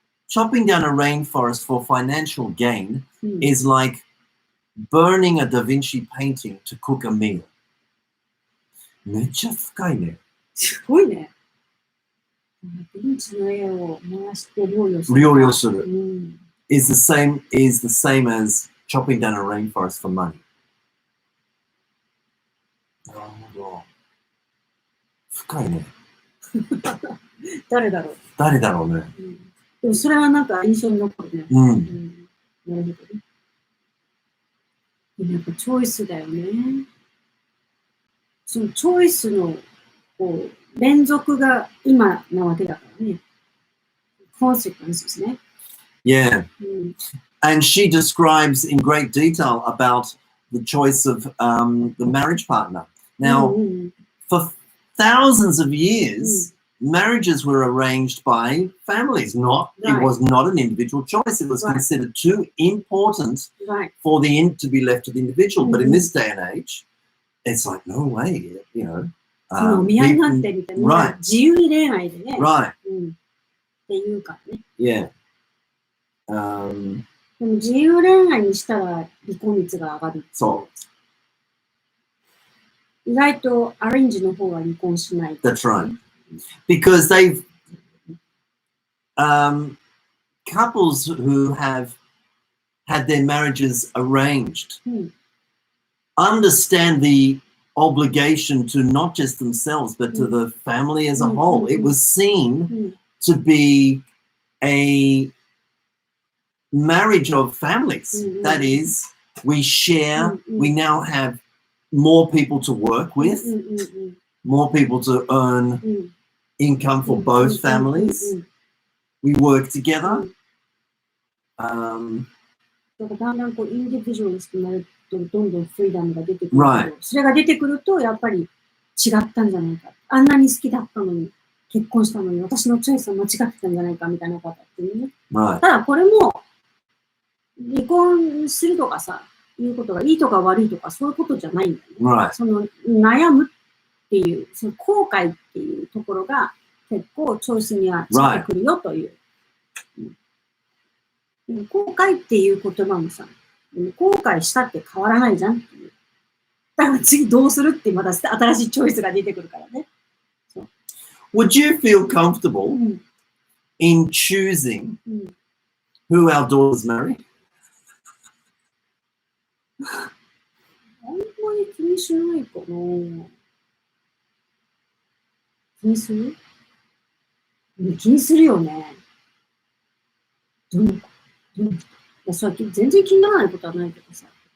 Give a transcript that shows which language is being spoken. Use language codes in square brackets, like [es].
[en] Chopping down a rainforest for financial gain is like burning a Da Vinci painting to cook a meal. [ja] めっちゃ深いね。すごいね。ダヴィンチの絵を回して料理をする。料理をする。 [en] is the same as chopping down a rainforest for money. [ja] なるほど。深いね。誰だろう。誰だろうね。でもそれはなんか印象に残るね。なるほどね。でもやっぱチョイスだよね。そのチョイスのこう連続が今なわけだからね。 [en] consequences ね。 Yeah. And she describes in great detail about the choice of the marriage partner. Now, for thousands of years, marriages were arranged by families. It was not an individual choice. It was considered too important for the to be left to the individual. But in this day and age, it's like, no way, you know. Right. [ja] 自由恋愛でね。 [en] Right. [ja] っていうからね。 [en] Yeah. [ja] でも自由恋愛にしたら離婚率が上がる。そう。意外とアレンジの方が離婚しない。 [en] That's right. Because they've couples who have had their marriages arranged understand the obligation to not just themselves but to the family as a whole. It was seen to be a marriage of families. That is, we share, we now have more people to work with, more people to earn income for both families. We work together. [ja] だんだんこうインディビジュアルになるとどんどんフリーダムが出てくる。それが出てくるとやっぱり違ったんじゃないか。あんなに好きだったのに結婚したのに私のチョイスは間違ってたんじゃないかみたいなことっていうね。ただこれも離婚するとかさ、いうことがいいとか悪いとかそういうことじゃないんだよね。その悩むっていう、その後悔っていうところが結構チョイスにはついてくるよという。後悔っていう言葉もさ、後悔したって変わらないじゃんっていう。だから次どうするってまた新しいチョイスが出てくるからね。 [en] Would you feel comfortable in choosing who our daughters marry? [ja] あんまり気にしないかな。気にする？気にするよね。それ全然気にならないことはないけどさ。